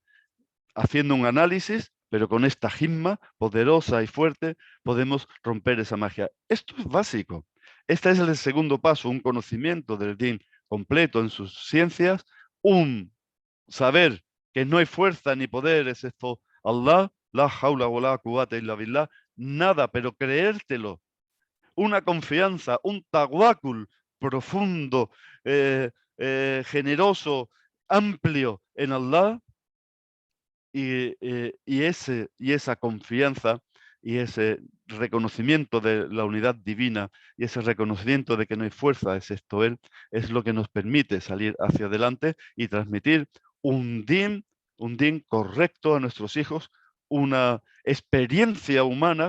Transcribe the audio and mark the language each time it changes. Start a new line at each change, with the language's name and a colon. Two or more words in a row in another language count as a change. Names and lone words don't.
Spanish: Haciendo un análisis, pero con esta himma poderosa y fuerte, podemos romper esa magia. Esto es básico. Este es el segundo paso, un conocimiento del din completo en sus ciencias, un saber que no hay fuerza ni poder excepto Allah,
Arabic: لا حول ولا قوة إلا بالله,
Spanish: nada, pero creértelo. Una confianza, un tawakkul profundo, generoso, amplio en Allah, y esa confianza y ese reconocimiento de la unidad divina y ese reconocimiento de que no hay fuerza excepto Él, es lo que nos permite salir hacia adelante y transmitir un din correcto a nuestros hijos, una experiencia humana.